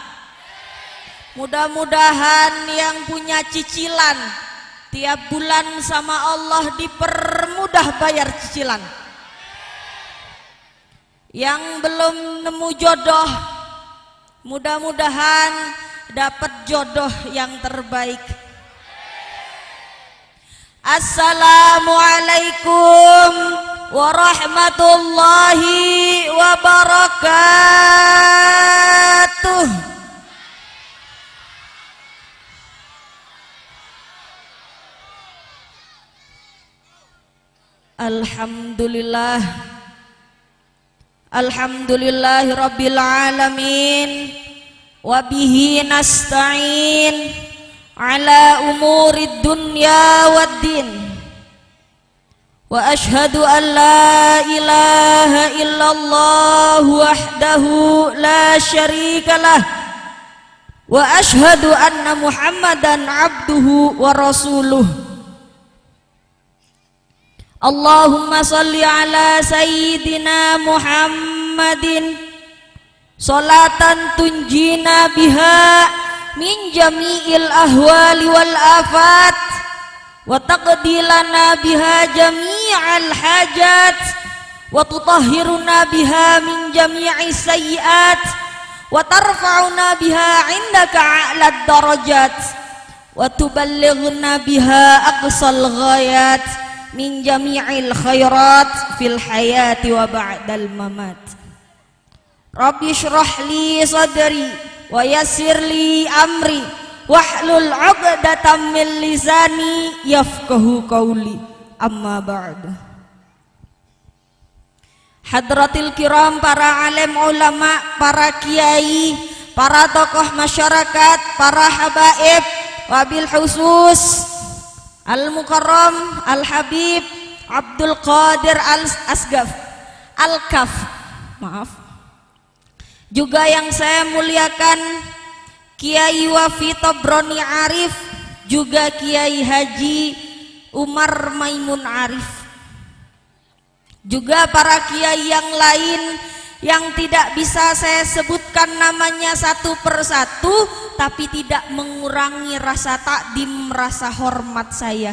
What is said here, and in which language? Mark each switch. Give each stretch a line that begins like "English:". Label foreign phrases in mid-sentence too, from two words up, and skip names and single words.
Indonesian: Mudah-mudahan yang punya cicilan tiap bulan sama Allah dipermudah bayar cicilan. Yang belum nemu jodoh, mudah-mudahan dapat jodoh yang terbaik.
Arabic: السلام عليكم ورحمة الله وبركاته. الحمد لله، الحمد لله رب العالمين, وبه نستعين على أمور الدنيا والدين. وأشهد أن لا إله إلا الله وحده لا شريك له وأشهد أن محمدا عبده ورسوله. اللهم صل على سيدنا محمد صلاة تنجينا بها من جميع الأهوال والآفات وتقضي لنا بها جميع الحاجات وتطهرنا بها من جميع السيئات وترفعنا بها عندك أعلى الدرجات وتبلغنا بها أقصى الغايات من جميع الخيرات في الحياة وبعد الممات. رب اشرح لي صدري ويسر لي أمري واحلل عقدة من لساني يفقهوا قولي. أما بعد. حضرات الكرام,
Indonesian: para alim ulama, para kiai, para tokoh masyarakat, para habaib,
Arabic: وبالخصوص المكرم الحبيب
Indonesian: Abdul Qadir Al-Asgaf Al-Kaf, maaf. Juga yang saya muliakan Kiai Wafi Tobroni Arif, juga Kiai Haji Umar Maimun Arif, juga para kiai yang lain yang tidak bisa saya sebutkan namanya satu persatu, tapi tidak mengurangi rasa takdim, rasa hormat saya.